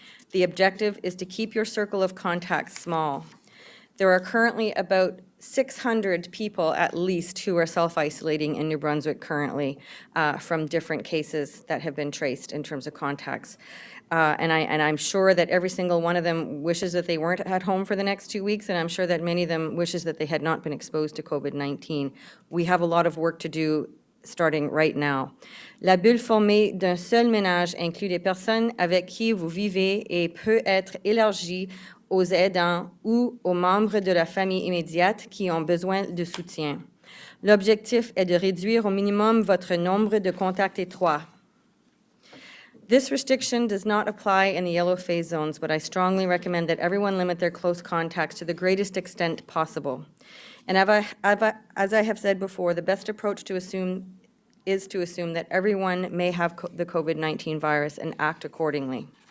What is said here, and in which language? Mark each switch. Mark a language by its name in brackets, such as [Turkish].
[English] The objective is to keep your circle of contacts small. There are currently about 600 people at least who are self-isolating in New Brunswick currently from different cases that have been traced in terms of contacts. And I'm sure that every single one of them wishes that they weren't at home for the next 2 weeks, and I'm sure that many of them wishes that they had not been exposed to COVID-19. We have a lot of work to do starting right now. [French] La bulle formée d'un seul ménage inclut les personnes avec qui vous vivez et peut être élargie aux aidants ou aux membres de la famille immédiate qui ont besoin de soutien. L'objectif est de réduire au minimum votre nombre de contacts étroits. [English] This restriction does not apply in the yellow phase zones, but I strongly recommend that everyone limit their close contacts to the greatest extent possible. And as I have said before, the best approach is to assume that everyone may have the COVID-19 virus and act accordingly.